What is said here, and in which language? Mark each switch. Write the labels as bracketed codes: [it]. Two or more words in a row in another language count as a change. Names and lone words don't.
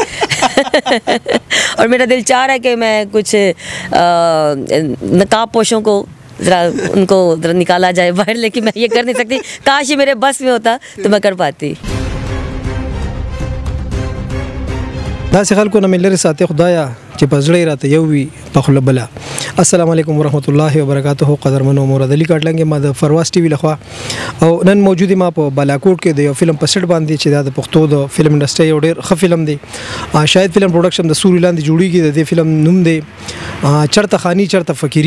[ur] اور میرا دل چاہ رہا ہے کہ میں کچھ نقاب پوشوں کو ذرا ان کو ذرا نکالا جائے باہر، لیکن میں یہ کر نہیں سکتی. کاش یہ میرے بس میں ہوتا تو میں کر پاتی. [ps] داسې خلکو نه ملګري ساته خدایه چې په زړه راته یو وي په خله بلا. [ar] السلام علیکم ورحمت الله وبرکاته. [ps] قدرمنو مراد علي کاټلنګ ما د فرواز ټي وی لخوا، او نن موجود ما په بالاکوټ کې د یو فلم په سټ باندې چې د پښتو د [en] film industry [ps] یو ډېر ښه فلم دی. شاید [en] film production [ps] د سوري لاندې جوړیږي. د فلم نوم دی چرته خانی چرته فقيري.